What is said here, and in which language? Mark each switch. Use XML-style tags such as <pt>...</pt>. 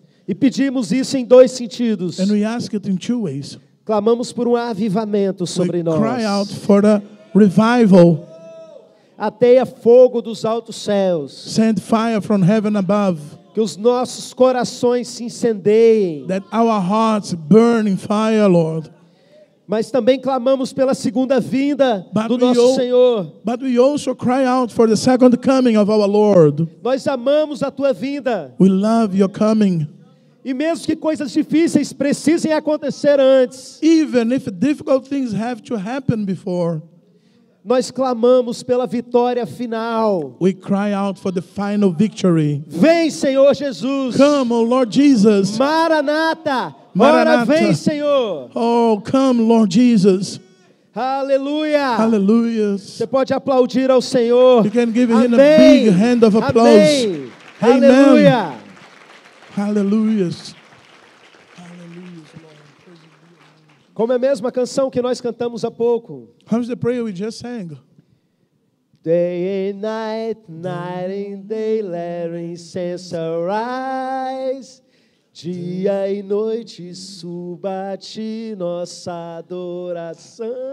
<pt>E pedimos isso em dois sentidos.</pt> <en>And we ask it in two ways.</en> <pt>Clamamos por um avivamento sobre</pt> <en>We</en> <pt>nós.</pt> <en>cry out for the revival.</en> <pt>Ateia fogo dos altos céus.</pt> <en>Send fire from heaven above,</en> <pt>Que os nossos corações se incendeiem.</pt> <en>that our hearts burn in fire, Lord.</en> <pt>Mas também clamamos pela segunda vinda</pt> <en>But</en> <pt>do</pt> <en>we</en> <pt>nosso</pt> <en>all-</en> <pt>Senhor.</pt> <en>But we also cry out for the second coming of our Lord.</en> <pt>Nós amamos a tua vinda.</pt> <en>We love your coming.</en> <pt>E mesmo que coisas difíceis precisem acontecer antes,</pt> <en>Even if difficult things have to happen before,</en> <pt>nós clamamos pela vitória final.</pt> <en>we cry out for the final victory.</en> <pt>Vem, Senhor Jesus.</pt> <en>Come, O Lord Jesus.</en> <pt>Maranata. Ora,</pt> <en>Maranata.</en> <pt>vem, Senhor.</pt> <en>Oh, come, Lord Jesus.</en> <pt>Aleluia.</pt> <en>Hallelujah.</en> <pt>Você pode aplaudir ao Senhor.</pt> <en>You can give him a</en> <pt>Amém.</pt> <en>big hand of applause.</en> <pt>Amém.</pt> <en>Amen.</en> <pt>Aleluia.</pt> <en>Hallelujah.</en> <pt>Como é mesmo a canção que nós cantamos há pouco.</pt> <en>How's the prayer we just sang? Day and night, night and day, let incense arise.</en> <pt>Dia e noite suba a ti nossa adoração.</pt>